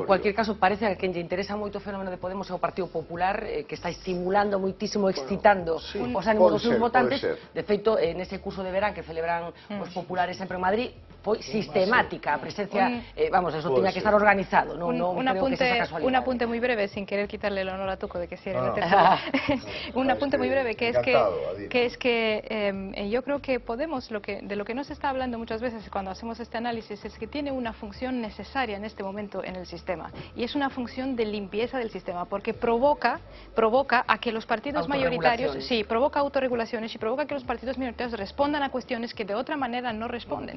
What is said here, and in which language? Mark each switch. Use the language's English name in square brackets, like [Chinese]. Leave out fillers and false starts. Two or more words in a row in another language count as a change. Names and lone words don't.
[Galician] En cualquier caso, parece que lle interesa moito o fenómeno de Podemos ao Partido Popular, que está estimulando moitísimo, excitando os ánimos dos seus votantes. De feito, nese curso de verán que celebran os populares sempre en Madrid, foi sistemática a presencia, vamos, eso tiña que estar organizado, non creo que sea casualidade. Un apunte moi breve, [Spanish] sin querer quitarle el honor a Tuco de que si era un apunte muy breve, que es que yo creo que Podemos, de lo que no se está hablando muchas veces cuando hacemos este análisis, es que tiene una función necesaria en este momento en el sistema, y es una función de limpieza del sistema, porque provoca a que los partidos mayoritarios, provoca autorregulaciones y provoca que los partidos minoritarios respondan a cuestiones que de otra manera no responden.